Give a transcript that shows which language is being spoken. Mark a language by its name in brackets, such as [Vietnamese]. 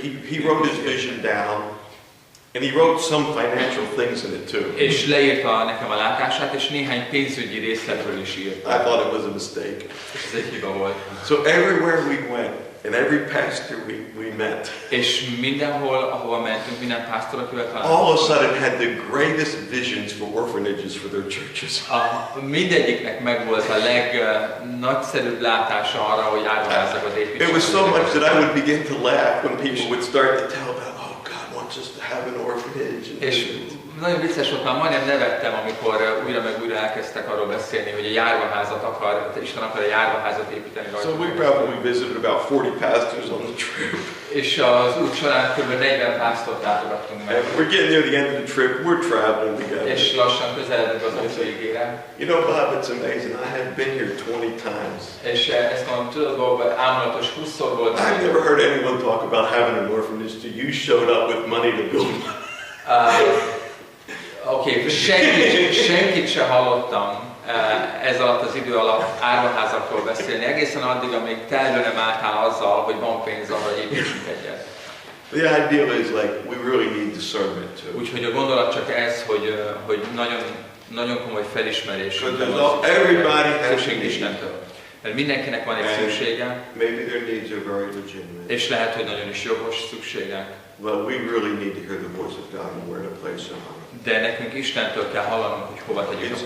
[English] He wrote his vision down, and he wrote some financial things in it too. [Hungarian] És leírta nekem a látását, és néhány pénzügyi részletről is írt. [English] I thought it was a mistake. [Hungarian] És ez egy hiba volt. [English] So everywhere we went, and every pastor we met, [Hungarian] és mindenhol, ahova mentünk, minden pásztor, akivel találkoztunk, [English] all of a sudden had the greatest visions for orphanages for their churches. [Hungarian] Mindegyiknek megvolt a legnagyszerűbb látása arra, hogy áruházakat építsenek. [English] It was so much that I would begin to laugh when people would start to tell about, oh, God wants us to have an orphanage. [Hungarian] És nagyon vicces volt, már majdnem nevettem, amikor újra meg újra elkezdtek arról beszélni, hogy egy járvaházat akar, Isten akar egy járvaházat építeni rajta. [English] So we probably visited about 40 pastors on the trip. [Hungarian] És az út során kb. 40 pásztort látogattunk meg. [English] We're getting near the end of the trip, we're traveling together. [Hungarian] És lassan közeledünk az út végére. [English] You know, Bob, it's amazing. I have been here 20 times. [Hungarian] És ezt mondom, tudod, Bob, ámulatos 20-szor voltam. [English] I've never heard anyone talk about having an orphanage till you showed up with money to build one. [Hungarian] Oké, senkit se hallottam ez alatt az idő alatt árvaházakról beszélni, egészen addig, amíg te elő nem álltál azzal, hogy van pénz arra, hogy építsünk egyet. [English] The idea is like we really need discernment too. [Hungarian] Úgyhogy a gondolat csak ez, hogy nagyon komoly felismerés. [English] Everybody has [Hungarian] Istentől. Mert mindenkinek van egy szüksége. [English] Maybe their needs are very legitimate. [Hungarian] És lehet, hogy nagyon is jogos szükségek. [English] But we really need to hear the voice of God and where to place our money. [Hungarian] De nekünk Istentől kell hallanunk, hogy hova tegyük a